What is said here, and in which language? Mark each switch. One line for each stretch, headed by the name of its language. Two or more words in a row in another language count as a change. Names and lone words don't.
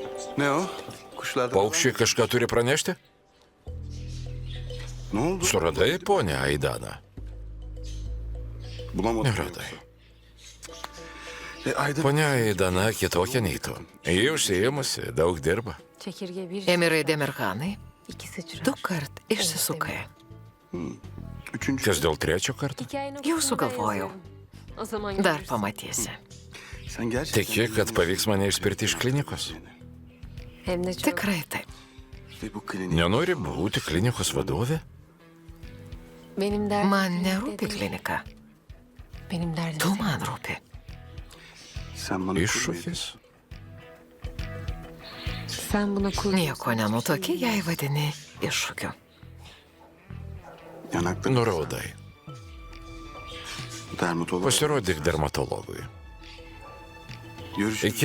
Turkish: Ne o? Kuşlarda...
Lithuanian: Paukščiai kažką turi pranešti?
Turkish: Ne oldu?
Lithuanian: Suradai ponę Aidaną?
Turkish: Bulamadım.
Lithuanian: Neradai.
Turkish: Ayda...
Lithuanian: Ponia Aidana kitokia nei tu. Ji užsiėmusi, daug dirba.
Turkish: Çekirge bir,
Lithuanian: Emirai Demirkanai,
Turkish: iki sıçrar.
Lithuanian: 2 kart išsisukai.
Turkish: Üçüncü...
Lithuanian: Kas dėl trečio karto?
Turkish: Hikayenin
Lithuanian: Jau
Turkish: sonunda
Lithuanian: sugalvojau.
Turkish: yazarım. O zaman
Lithuanian: Dar
Turkish: görürsün.
Lithuanian: pamatysi.
Turkish: Sen gerçekten...
Lithuanian: Tiki, kad pavyks mane išspirti iš klinikos?
Turkish: Hem de çok.
Lithuanian: Tikrai taip.
Turkish: İşte bu klinik...
Lithuanian: Nenori būti klinikos vadovė?
Turkish: Benim derdim
Lithuanian: Man
Turkish: klinik
Lithuanian: nerūpi
Turkish: değil.
Lithuanian: klinika.
Turkish: Benim derdim
Lithuanian: Tu
Turkish: senin.
Lithuanian: man rūpi.
Turkish: Sen bana...
Lithuanian: Iššūkis.
Turkish: Sen buna kur.
Lithuanian: Nieko nenutoki, jei vadini iššūkiu.
Turkish: Yanaklarını...
Lithuanian: Nurodai.
Turkish: Dermatolog...
Lithuanian: Pasirodyk dermatologui.
Turkish: Görüşürüz.